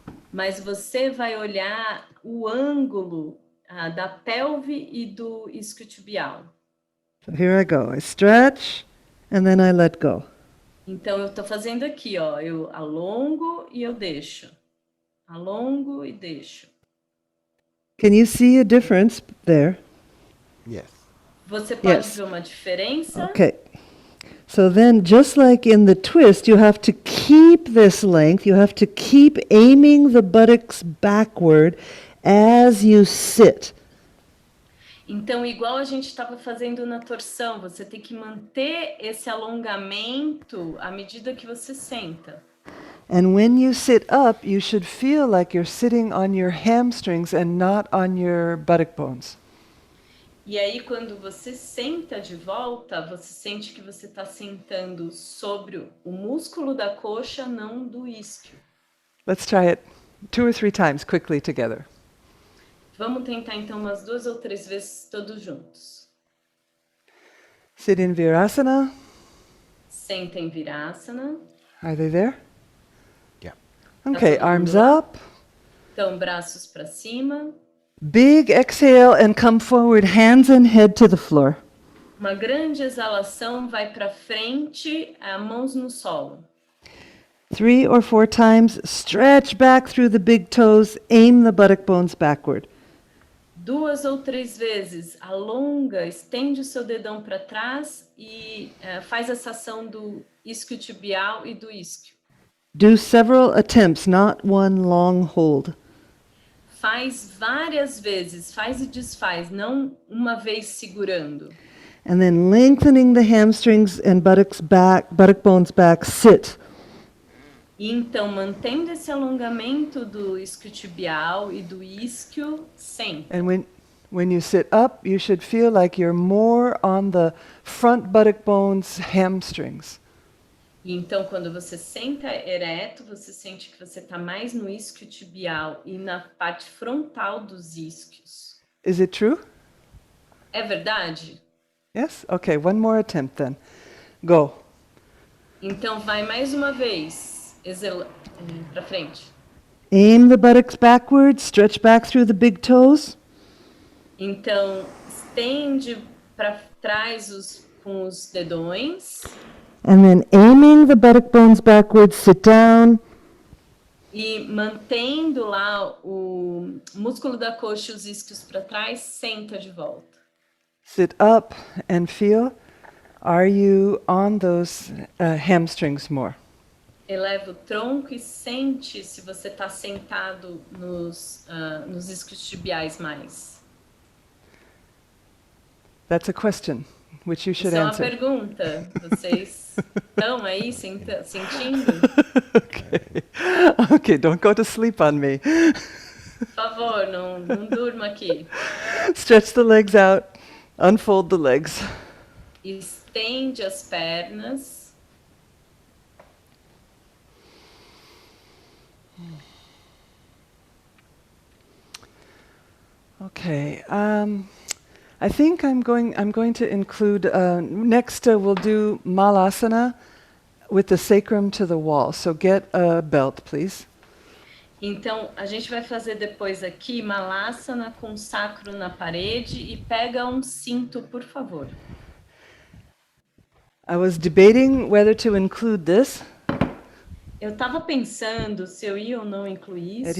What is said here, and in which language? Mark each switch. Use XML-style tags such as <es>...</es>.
<pt>Mas você vai olhar o ângulo da pelve e do isquiotibial.</pt> <en>So here I go. I stretch and then I let go.</en> <pt>Então, eu estou fazendo aqui, ó, eu alongo e eu deixo. Alongo e deixo.</pt> <en>Can you see a difference there? Yes.</en> <pt>Você pode</pt> <en>Yes.</en> <pt>ver uma diferença?</pt> <en>Okay. So then, just like in the twist, you have to keep this length. You have to keep aiming the buttocks backward as you sit.</en> <pt>Então, igual a gente estava fazendo na torção, você tem que manter esse alongamento à medida que você senta.</pt> <en>And when you sit up, you should feel like you're sitting on your hamstrings and not on your buttock bones.</en> <pt>E aí, quando você senta de volta, você sente que você está sentando sobre o músculo da coxa, não do isquio.</pt> <en>Let's try it 2 or 3 times quickly together.</en> <pt>Vamos tentar então umas 2 ou 3 vezes todos juntos.</pt> <en>Sit in Virasana.</en> <pt>Senta em Virasana.</pt> <en>Are they there? Yeah. Okay,</en> <pt>todo mundo</pt> <en>arms</en> <pt>lá?</pt> <en>up.</en> <pt>Então, braços para cima.</pt> <en>Big exhale and come forward, hands and head to the floor.</en> <pt>Uma grande exalação, vai para frente, mãos no solo.</pt> <en>3 or 4 times, stretch back through the big toes, aim the buttock bones backward.</en> <pt>2 ou 3 vezes, alonga, estende o seu dedão para trás e faz essa ação do isquiotibial e do isquio.</pt> <en>Do several attempts, not one long hold.</en> <pt>Faz várias vezes, faz e desfaz, não uma vez segurando.</pt> <en>And then lengthening the hamstrings and buttock bones back, sit.</en> <pt>E então, mantendo esse alongamento do isquiotibial e do isquio, senta.</pt> <en>And when you sit up, you should feel like you're more on the front buttock bones, hamstrings.</en> <pt>E então, quando você senta ereto, você sente que você está mais no isquiotibial e na parte frontal dos isquios.</pt> <en>Is it true?</en> <pt>É verdade?</pt> <en>Yes? Okay, one more attempt then. Go.</en> <pt>Então, vai mais uma vez, para frente.</pt> <en>Aim the buttocks backward, stretch back through the big toes.</en> <pt>Então, estende para trás com os dedões.</pt> <en>And then aiming the buttock bones backward, sit down.</en> <pt>E mantendo lá o músculo da coxa e os isquios para trás, senta de volta.</pt> <en>Sit up and feel, are you on those hamstrings more?</en> <pt>Eleva o tronco e sente se você está sentado nos isquiotibiais mais.</pt> <en>That's a question which you should</en> <pt>Isso é uma</pt> <en>answer.</en> <pt>pergunta. Vocês estão aí sentindo?</pt> <en>Okay. Okay, don't go to sleep on me.</en> <pt>Por favor, não durma aqui.</pt> <en>Stretch the legs out. Unfold the legs.</en> <pt>Estende as pernas.</pt> <en>Okay. I think I'm going to include next we'll do malasana with the sacrum to the wall. So get a belt, please.</en> <pt>Então, a gente vai fazer depois aqui malasana com o sacro na parede e pega um cinto, por favor.</pt> <en>I was debating whether to include this.</en> <pt>Eu estava pensando se eu ia ou não incluir isso.</pt>